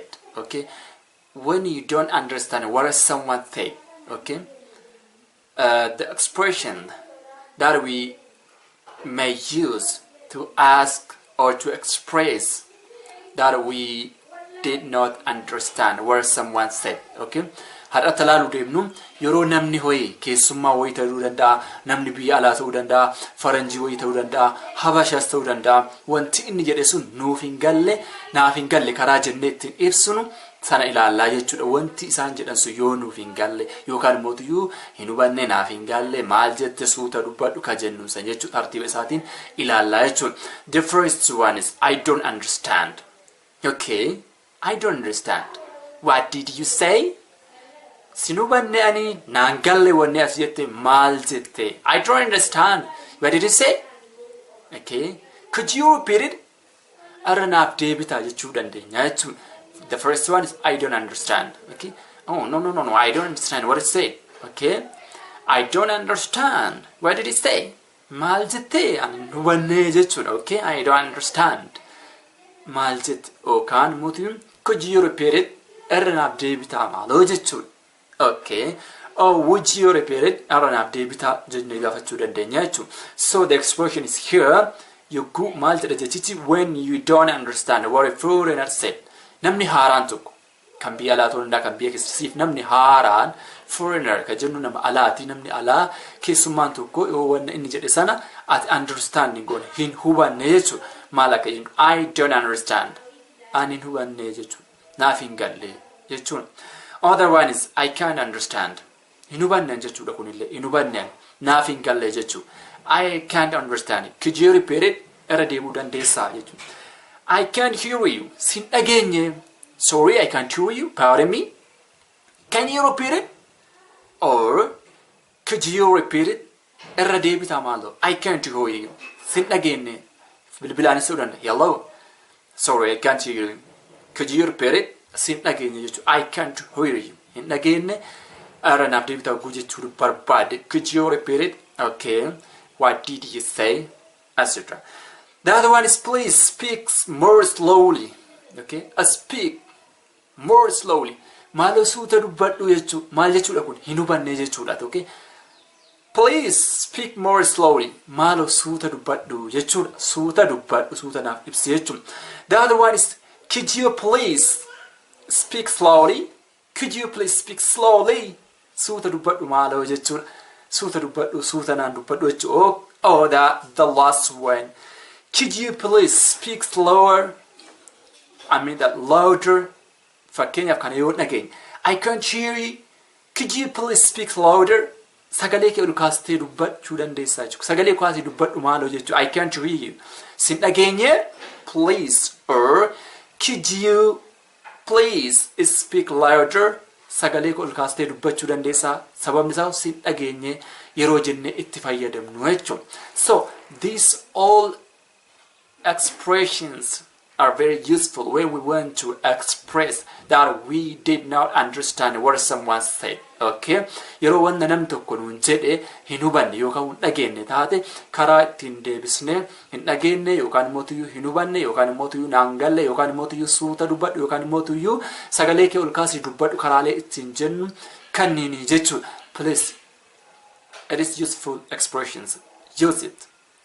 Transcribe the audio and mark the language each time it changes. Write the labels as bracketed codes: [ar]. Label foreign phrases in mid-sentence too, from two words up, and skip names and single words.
[en] Okay, when you don't understand what someone said. Okay, the expression that we may use to ask or to express that we did not understand what someone said. [om] Okay, hadha talaalu deemnu yeroo namni hoyi keessummaa wayii ta'uu danda'a, namni biyya alaa ta'uu danda'a, faranjii wayii ta'uu danda'a, habashaas ta'uu danda'a, wanti inni jedhe sun nuuf hin galle, naaf hin galle karaa jennee ittiin ibsinu sana ilaallaa jechuudha. Wanti isaan jedhan sun yoo nuuf hin galle yookaan mootiyyuu hin hubanne naaf hin galle maal jette suuta dubbadhu ka jennu san jechuudha. Tartiiba isaatiin ilaallaa jechuudha. [en] The first one is I don't understand. Okay, I don't understand. What did you say? [om] Sinubanne ani nangalle wanne as jette maal jette. [en] I don't understand. What did you say? Okay, could you repeat it? [om] Aranaaf deebita jechuu dandeenya jechuudha. [en] The first one is I don't understand. Okay. Oh no, I don't understand what it said. Okay. I don't understand. What did it say? [om] Maal jette ani hubanne jechuudha. [en] Okay. I don't understand. [om] Maal jette yookaan mootiin [en] could you repeat it? [om] Aranaaf deebita maaloo jechuudha. [en] Okay. Or would you repeat it? [om] Aranaaf deebita jennee gaafachuu dandeenya jechuudha. [en] So the expression is here. You go [om] maal jedha jechichi [en] when you don't understand what a foreigner said. [om] Namni haaraan tokko kan biyya alaa ta'uu danda'a, kan biyya keessasiif namni haaraan foreigner ka jennu nama alaati. Namni alaa keessummaan tokko yoo wanna inni jedhe sana ati understanding goone hin hubanne jechuudha. Maal akka jennu [en] I don't understand. [om] Ani hin hubanne jechuudha. Naaf hin galle jechuudha. [en] Other one is I can't understand. [om] Hin hubanne jechuudha kunillee hin hubanne naaf hin galle jechuudha. [en] I can't understand. Could you repeat it? [om] Irra deebuu dandeessaa jechuudha. [en] I can't hear you. [om] Sin dhageenye. [en] Sorry, I can't hear you. Pardon me. Can you repeat it? Or could you repeat it? [om] Irra deebita maalo. [en] I can't hear you. [om] Sin dhageenye. Bilbilaan isuu danda'a. [en] Hello. Sorry, I can't hear you. Could you repeat it? [om] Sin dhageenye jechuudha. [en] I can't hear you. [om] Hin dhageenye. Irra naaf deebita oguu jechuudha barbaade. [en] Could you repeat it? Okay. What did you say? Etc. The other one is please speak more slowly. Okay, speak more slowly. [om] Maalo suuta dubbadhu jechuudha. Maal jechuudha kun hin hubanne jechuudha. [en] Okay, please speak more slowly. [om] Maalo suuta dubbadhu jechuudha. Suuta dubbadhu suuta naaf ibsi jechuudha. [en] The other one is could you please speak slowly? Could you please speak slowly? Suuta dubbadhu maalo jechuudha. Suuta dubbadhu suuta naan dubbadhu jechuudha. Oh, the last one. Could you please speak slower? I mean that louder. [om] Fakkeenyaaf kana yoo dhageenye. [en] I can't hear you. Could you please speak louder? [om] Sagalee kee ol kaastee dubbachuu dandeessaa jechuudha. Sagalee kaasee dubbadhu maaloo jechuudha. [en] I can't hear you. [om] Sin dhageenye? [en] Please. Or could you please speak louder? [om] Sagalee kee ol kaastee dubbachuu dandeessaa. Sababni isaa sin dhageenye yeroo jenne itti fayyadamnu jechuudha. [en] So these all expressions are very useful when we want to express that we did not understand what someone said. [om] Okay, yeroo wanna nam tokko nuun jedhe hin hubanne yookaan hin dhageenye taate karaa ittiin deebisnee hin dhageenye yookaan mootiyyuu hin hubanne yookaan mootiyyuu naan galle yookaan mootiyyuu suuta dubbadhu yookaan mootiyyuu sagalee kee ol kaasii dubbadhu karaalee ittiin jennu kanniini jechuudha. [en] Please, it is useful expressions. Use it.